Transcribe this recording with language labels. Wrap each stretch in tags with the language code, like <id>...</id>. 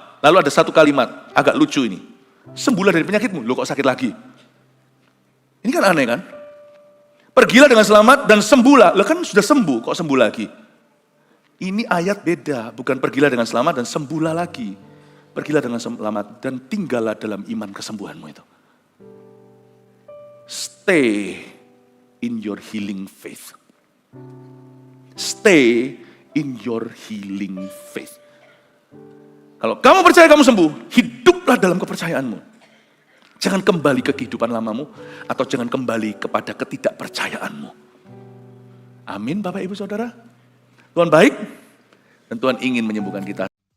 <id>Lalu ada satu kalimat, agak lucu ini. Sembuhlah dari penyakitmu, lo kok sakit lagi? Ini kan aneh kan? Pergilah dengan selamat dan sembuhlah. Lo kan sudah sembuh, kok sembuh lagi? Ini ayat beda, bukan pergilah dengan selamat dan sembuhlah lagi. Pergilah dengan selamat dan tinggallah dalam iman kesembuhanmu itu.</id> <en>Stay in your healing faith. Stay in your healing faith.</en> <id>Kalau kamu percaya kamu sembuh, hiduplah dalam kepercayaanmu. Jangan kembali ke kehidupan lamamu, atau jangan kembali kepada ketidakpercayaanmu. Amin Bapak Ibu Saudara. Tuhan baik, dan Tuhan ingin menyembuhkan kita.</id>